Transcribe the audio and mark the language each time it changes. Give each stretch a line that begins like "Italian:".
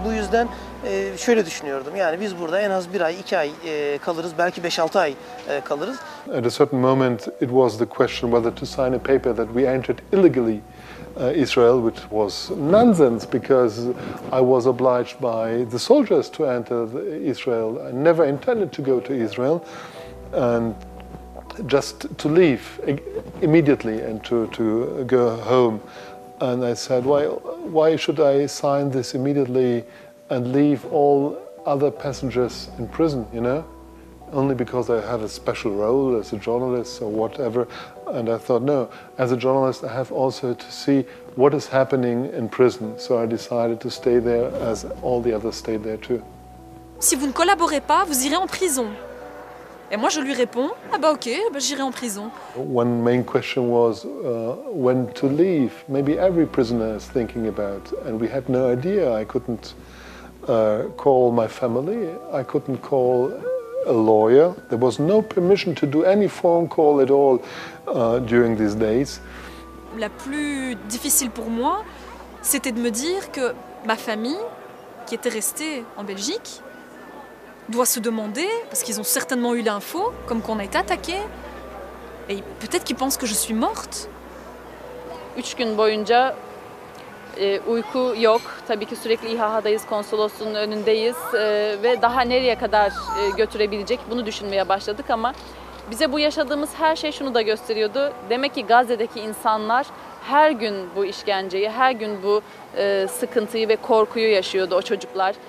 Turkish: Bu yüzden şöyle düşünüyordum. Yani biz burada en az 1 ay, 2 ay kalırız. Belki 5-6 ay kalırız.
English: At a certain moment, it was the question whether to sign a paper that we entered illegally Israel, which was nonsense because I was obliged by the soldiers to enter Israel. I never intended to go to Israel, and just to leave immediately and to go home. And I said, why should I sign this immediately and leave all other passengers in prison, you know? Only because I have a special role as a journalist or whatever. And I thought, no, as a journalist I have also to see what is happening in prison. So I decided to stay there as all the others stayed there too.
French: Si vous ne collaborez pas, vous irez en prison. Et moi, je lui réponds, ah bah ok, bah j'irai en prison.
English: One main question was when to leave. Maybe every prisoner is thinking about, and we had no idea. I couldn't call my family. I couldn't call a lawyer. There was no permission to do any phone call at all during these days.
French: La plus difficile pour moi, c'était de me dire que ma famille, qui était restée en Belgique, doit se demander, parce qu'ils ont certainement eu l'info, comme qu'on a été attaqué, et peut-être qu'ils pensent que je suis morte.
Turkish: 3 gün boyunca uyku yok. Tabii ki sürekli İHA'dayız, konsolosluğun önündeyiz ve daha nereye kadar götürebilecek bunu düşünmeye başladık ama bize bu yaşadığımız her şey şunu da gösteriyordu. Demek ki Gazze'deki insanlar her gün bu işkenceyi, her gün bu sıkıntıyı ve korkuyu yaşıyordu o çocuklar.